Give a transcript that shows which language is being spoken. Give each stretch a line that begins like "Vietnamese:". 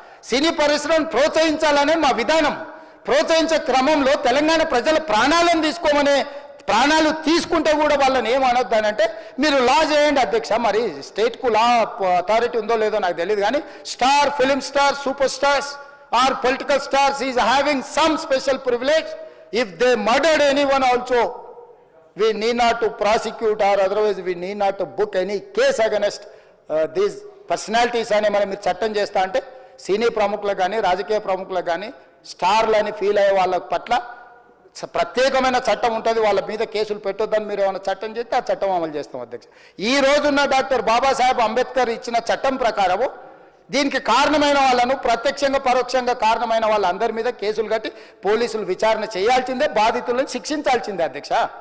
Telugu: సినీ పరిశ్రమను ప్రోత్సహించాలనే మా విధానం. ప్రోత్సహించే క్రమంలో తెలంగాణ ప్రజల ప్రాణాలను తీసుకోమనే, ప్రాణాలు తీసుకుంటే కూడా వాళ్ళని ఏమనొద్దానంటే మీరు లా చేయండి అధ్యక్ష. మరి స్టేట్కు లా అథారిటీ ఉందో లేదో నాకు తెలియదు, కానీ
English: Star, film star, super stars or political stars is having some special privilege. If they murdered anyone also we need not to prosecute or otherwise we need not to book any case against these personalities
Telugu: అని మనం మీరు చట్టం చేస్తా అంటే సినీ ప్రముఖులకు కానీ రాజకీయ ప్రముఖులకు కానీ స్టార్లు అని ఫీల్ అయ్యే వాళ్ళ పట్ల ప్రత్యేకమైన చట్టం ఉంటుంది, వాళ్ళ మీద కేసులు పెట్టొద్దని మీరు ఏమైనా చట్టం చేస్తే ఆ చట్టం అమలు చేస్తాం అధ్యక్ష. ఈ రోజున్న డాక్టర్ బాబాసాహెబ్ అంబేద్కర్ ఇచ్చిన చట్టం ప్రకారము దీనికి కారణమైన వాళ్ళను ప్రత్యక్షంగా పరోక్షంగా కారణమైన వాళ్ళందరి మీద కేసులు కట్టి పోలీసులు విచారణ చేయాల్సిందే, బాధితులను శిక్షించాల్సిందే అధ్యక్ష.